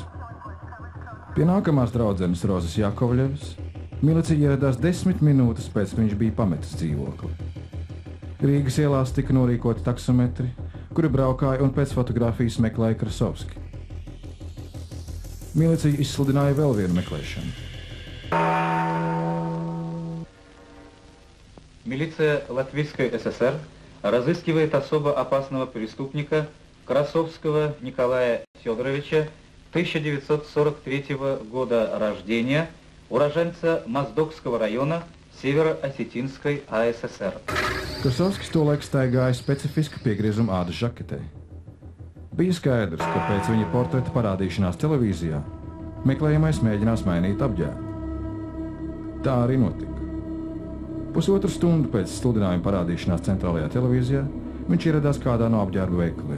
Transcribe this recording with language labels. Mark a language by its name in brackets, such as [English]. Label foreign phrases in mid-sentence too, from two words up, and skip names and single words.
[Latvian] Pie nākamās draudzenes Rozes Jakovļevas milicija ieradās 10 minūtes pēc, ka viņš bija pametis dzīvokli. Rīgas ielās tika norīkoti taksometri, kuri braukāja un pēc fotogrāfijas meklēja Krasovski. Milicija izsludināja vēl vienu meklēšanu. [Russian] Милиция Латвийской ССР разыскивает особо опасного преступника Красовского Николая Федоровича, 1943 года рождения, уроженца Моздокского района Северо-Осетинской АССР. [Latvian] Krasovskis tolaik staigāja specifiski piegriezuma ādas žaketē. Bija skaidrs, ka pēc viņa portreta parādīšanās televīzijā meklējamais mēģinās mainīt apģērbu. Tā arī notika. Pusotru stundu pēc sludinājuma parādīšanās centrālajā televīzijā viņš ieradās kādā no apģērba veikaliem.